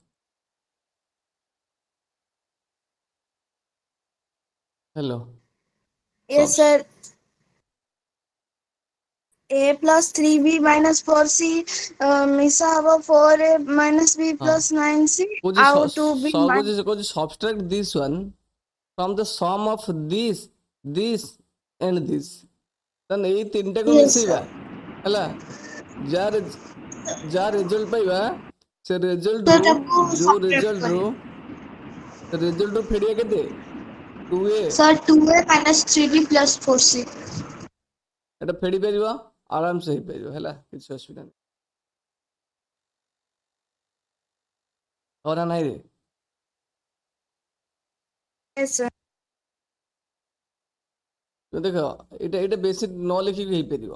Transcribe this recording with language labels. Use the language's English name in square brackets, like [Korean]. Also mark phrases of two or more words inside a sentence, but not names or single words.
[English] ହ୍ୟାଲୋ। Yes, sir. A plus 3B minus 4C [Odia] ମିଶା ହବ [English] 4A minus B [Odia] ହଁ [English] plus 9C [Odia] କହୁଛି ଆଉ 2B minus [English] କହୁଛି subtract this one from the sum of this this and this. [Odia] ତାହେଲେ ଏଇ ତିନିଟାକୁ [English] yes sir [Odia] ମିଶେଇବା ହେଲା, ଯାହା ଯାହା ରେଜଲ୍ଟ ପାଇବା ସେ ତ ରେଜଲ୍ଟରୁ ତାକୁ ଯୋଉ [English] subtract [Odia] ରେଜଲ୍ଟରୁ ଫେରିବା କେତେ 2A, [English] sir 2A minus 3B plus 4C। [Odia] ଏଟା ଫେରି ପାରିବ ଆରାମସେ ହେଇପାରିବ ହେଲା, କିଛି ଅସୁବିଧା ନାହିଁ। ହରା ନାହିଁ ରେ, [English] yes sir [Odia] ଦେଖ ଏଇଟା ଏଇଟା ବେଶୀ ନ ଲେଖିକି ହେଇପାରିବ।